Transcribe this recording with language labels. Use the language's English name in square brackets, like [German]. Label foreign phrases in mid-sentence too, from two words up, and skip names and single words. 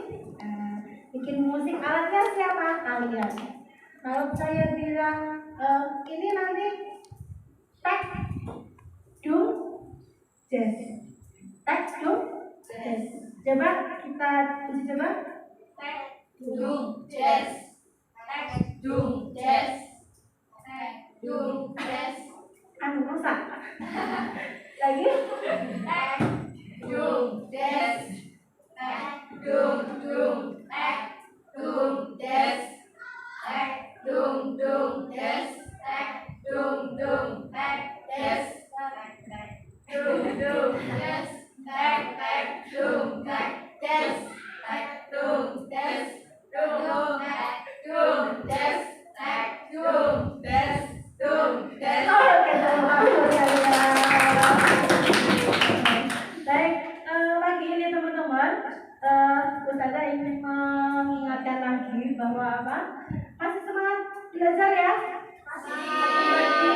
[Indonesian] Bikin musik, alatnya siapa? Kalian. Kalau saya bilang ini nanti tek dum jazz, tek dum jazz. Coba kita uji coba. Tek dung jazz. Tek dung jazz. Tek dung jazz. Anu rusak. Lagi. Tek dung jazz. Tek dung tek dung jazz. Tek dung jazz. Tek dung tek jazz. Tek dung jazz. Tek dung tek jazz. Tek dung jazz. Dung tek dung jazz. Tek dung jazz. Dung jazz. Oke, baik, pagi ini teman-teman, Ustazah ingin mengingatkan lagi bahwa apa? Masih semangat belajar ya? Masih.